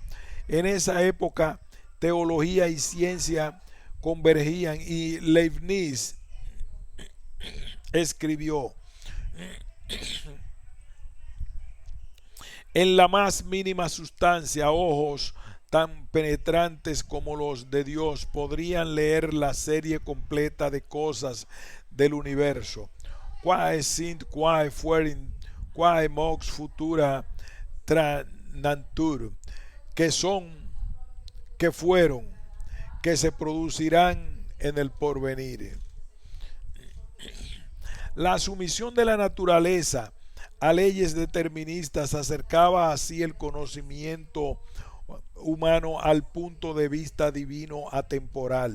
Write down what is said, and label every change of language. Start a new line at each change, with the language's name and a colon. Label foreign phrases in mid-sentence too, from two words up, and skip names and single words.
Spanish: En esa época, teología y ciencia convergían y Leibniz escribió: en la más mínima sustancia, ojos tan penetrantes como los de Dios podrían leer la serie completa de cosas del universo.
Latin: Quae sint, quae fuerin, quae mox futura tranantur,
Spanish: que son, que fueron, que se producirán en el porvenir. La sumisión de la naturaleza a leyes deterministas acercaba así el conocimiento humano al punto de vista divino atemporal.